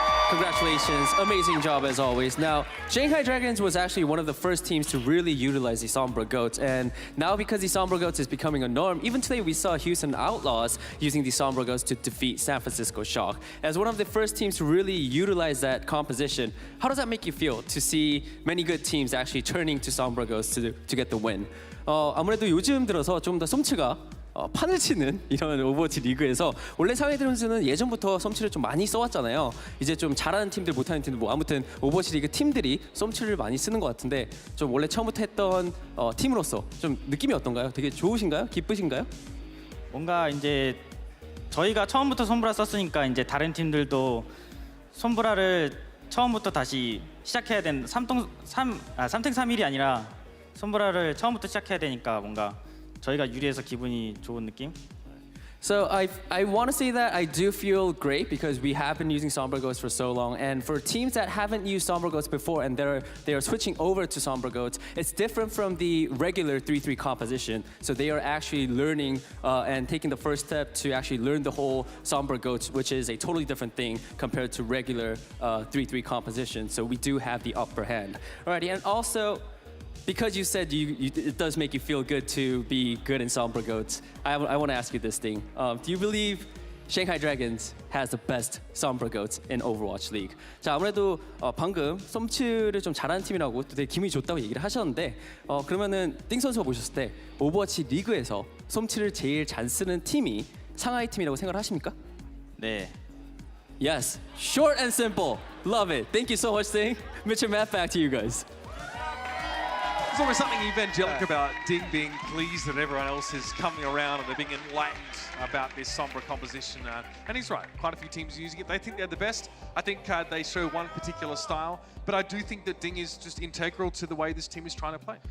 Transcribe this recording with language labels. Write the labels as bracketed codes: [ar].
[en] Congratulations, amazing job as always. Now, Shanghai Dragons was actually one of the first teams to really utilize the Sombra Goats, and now because the Sombra Goats is becoming a norm, even today we saw Houston Outlaws using the Sombra Goats to defeat San Francisco Shock. As one of the first teams to really utilize that composition, how does that make you feel to see many good teams actually turning to Sombra Goats to get the win? [ko] 아무래도 요즘 들어서 좀 더 솜치가 판을 치는 이런 오버워치 리그에서 원래 상위 드론즈는 예전부터 솜치를 좀 많이 써왔잖아요. 이제 좀 잘하는 팀들, 못하는 팀들, 뭐 아무튼 오버워치 리그 팀들이 솜치를 많이 쓰는 것 같은데 좀 원래 처음부터 했던 팀으로서 좀 느낌이 어떤가요? 되게 좋으신가요? 기쁘신가요? 뭔가 이제 저희가 처음부터 솜브라 썼으니까 이제 다른 팀들도 솜브라를 처음부터 다시 시작해야 되는 3탱 3일이 아니라 솜브라를 처음부터 시작해야 되니까 뭔가 저희가 유리해서 기분이 좋은 느낌? [en] So I want to say that I do feel great because we have been using Sombra Goats for so long, and for teams that haven't used Sombra Goats before and they are switching over to Sombra Goats, it's different from the regular 3-3 composition. So they are actually learning and taking the first step to actually learn the whole Sombra Goats, which is a totally different thing compared to regular 3-3 composition. So we do have the upper hand. Alrighty, and also, because you said it does make you feel good to be good in Sombra Goats, I want to ask you this thing. Do you believe Shanghai Dragons has the best Sombra Goats in Overwatch League? [ko] 자, 아무래도 방금 솜치를 좀 잘하는 팀이라고 또 되게 기분이 좋다고 얘기를 하셨는데 그러면은 띵 선수가 보셨을 때 오버워치 리그에서 솜치를 제일 잘 쓰는 팀이 상하이 팀이라고 생각을 하십니까? 네. [en] Yes, short and simple. Love it. Thank you so much, Sting. Mitch and Matt, back to you guys. There's always something evangelic about Ding being pleased that everyone else is coming around and they're being enlightened about this Sombra composition. And he's right, quite a few teams are using it. They think they're the best. I think they show one particular style, but I do think that Ding is just integral to the way this team is trying to play.